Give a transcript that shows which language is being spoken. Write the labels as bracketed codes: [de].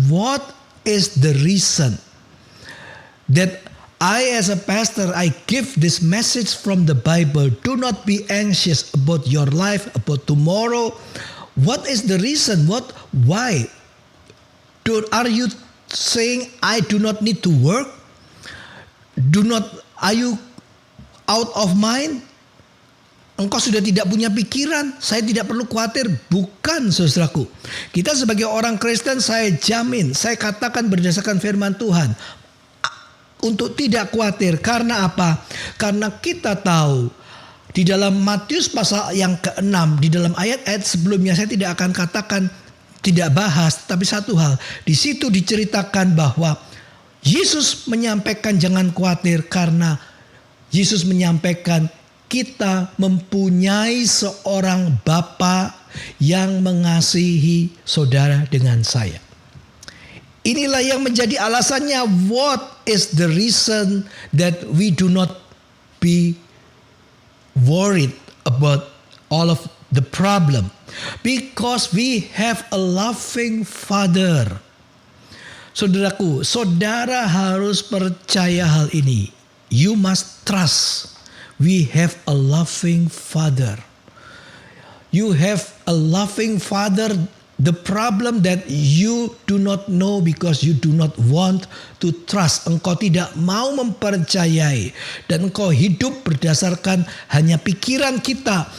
[en] What is the reason that I as a pastor, I give this message from the Bible. Do not be anxious about your life, about tomorrow. What is the reason? Why? Are you saying I do not need to work? Are you out of mind? [id] Engkau sudah tidak punya pikiran, saya tidak perlu khawatir. Bukan, saudaraku. Kita sebagai orang Kristen, saya jamin, saya katakan berdasarkan firman Tuhan, untuk tidak khawatir. Karena apa? Karena kita tahu di dalam Matius pasal yang ke-6, di dalam ayat-ayat sebelumnya, saya tidak akan katakan, tidak bahas, tapi satu hal, di situ diceritakan bahwa Yesus menyampaikan jangan khawatir, karena Yesus menyampaikan kita mempunyai seorang Bapa yang mengasihi saudara dengan saya. Inilah yang menjadi alasannya. [en] What is the reason that we do not be worried about all of the problem? Because we have a loving Father. [id] Saudaraku, saudara harus percaya hal ini. [en] You must trust. We have a loving Father. You have a loving Father. The problem that you do not know because you do not want to trust. [id] Engkau tidak mau mempercayai. Dan engkau hidup berdasarkan hanya pikiran kita.